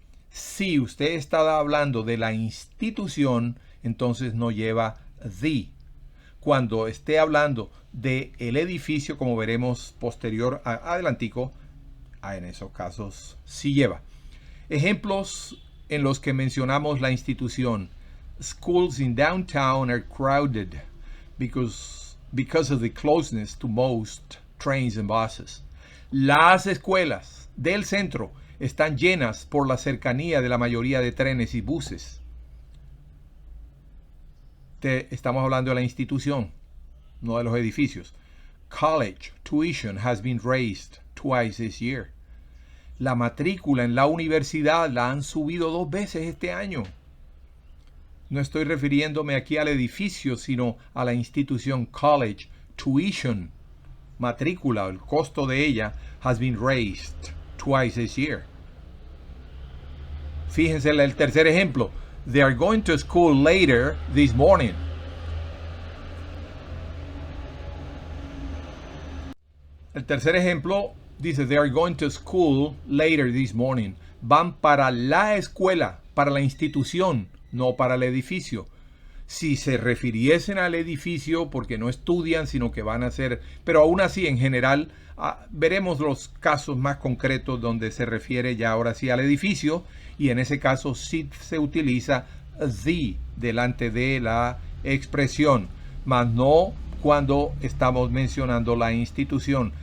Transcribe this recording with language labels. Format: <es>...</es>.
<es>Si usted está hablando de la institución, entonces no lleva the. Cuando esté hablando de el edificio, como veremos posterior adelantico, en esos casos sí lleva. Ejemplos en los que mencionamos la institución.</es> <en>Schools in downtown are crowded because of the closeness to most trains and buses.</en> <es>Las escuelas del centro están llenas por la cercanía de la mayoría de trenes y buses. Estamos hablando de la institución, no de los edificios.</es> <en>College tuition has been raised twice this year.</en> <es>La matrícula en la universidad la han subido 2 veces este año. No estoy refiriéndome aquí al edificio, sino a la institución.</es> <en>College tuition,</en> <es>matrícula, el costo de ella,</es> <en>has been raised twice this year.</en> <es>Fíjense el tercer ejemplo.</es> <en>They are going to school later this morning.</en> <es>El tercer ejemplo dice,</es> <en>they are going to school later this morning.</en> <es>Van para la escuela, para la institución, no para el edificio. Si se refiriesen al edificio, porque no estudian, sino que van a hacer, pero aún así, en general, veremos los casos más concretos donde se refiere ya ahora sí al edificio, y en ese caso sí se utiliza the delante de la expresión, mas no cuando estamos mencionando la institución.</es>